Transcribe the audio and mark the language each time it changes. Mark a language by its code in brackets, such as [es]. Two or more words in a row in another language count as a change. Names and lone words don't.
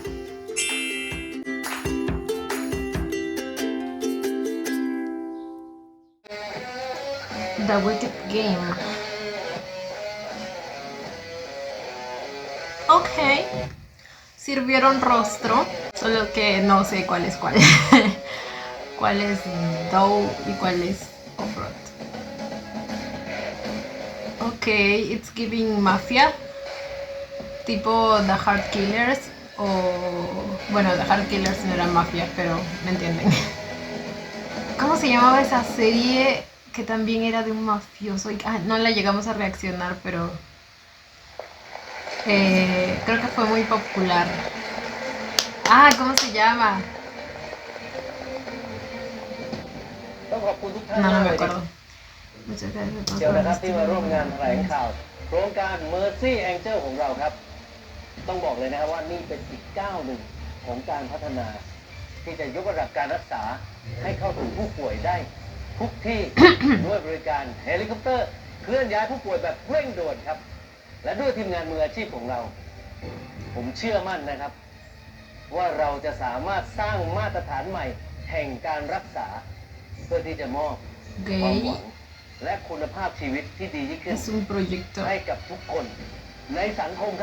[es] The Wicked Game. Ok. Sirvieron rostro, solo que no sé cuál es cuál. Cuál es Dough y cuál es Offroad. [en] Ok, it's giving mafia. [es] Tipo The Hard Killers. O... bueno, The Hard Killers no era mafia, pero me entienden. ¿Cómo se llamaba esa serie que también era de un mafioso? No la llegamos a reaccionar, pero creo que fue muy popular. ¿Cómo se llama? No me acuerdo. Muchas gracias [th] เดี๋ยวนะครับที่มาร่วมงานแถลงข่าวโครงการ Mercy Angel ของเราครับต้องบอกเลยนะครับว่านี่เป็นอีกก้าวหนึ่งของ การพัฒนาที่จะยกระดับการรักษาให้เข้าถึงผู้ป่วยได้ทุกที่ ด้วยบริการเฮลิคอปเตอร์เคลื่อนย้ายผู้ป่วยแบบเร่งด่วนครับและด้วยทีมงานมืออาชีพของเราผมเชื่อมั่นนะครับว่าเราจะสามารถสร้างมาตรฐานใหม่แห่งการรักษาเพื่อที่จะมอบความหวังและคุณภาพชีวิตที่ดียิ่งขึ้นให้กับทุกคนในสังคมครับ